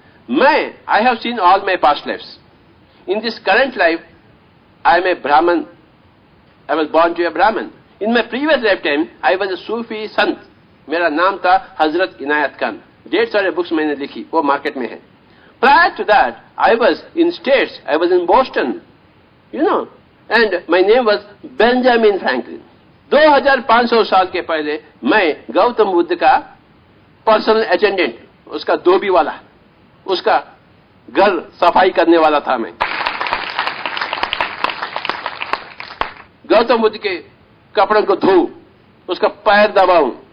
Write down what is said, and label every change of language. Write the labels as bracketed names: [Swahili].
[English] I have seen all my past lifes. In this current life I am a Brahmin, I was born to a Brahmin. In my previous life time I was a Sufi sant, [Hindi] मेरा नाम था हजरत इनायत खान। 150 सारे books मैंने लिखी, वो मार्केट में है। [English] Prior to that, I was in States. I was in Boston, and my name was Benjamin Franklin. [Hindi] 2500 साल के पहले मैं गौतम बुद्ध का पर्सनल अटेंडेंट, उसका धोबी वाला, उसका घर सफाई करने वाला था मैं। गौतम बुद्ध के कपड़ों को धोऊं, उसका पैर दबाऊं।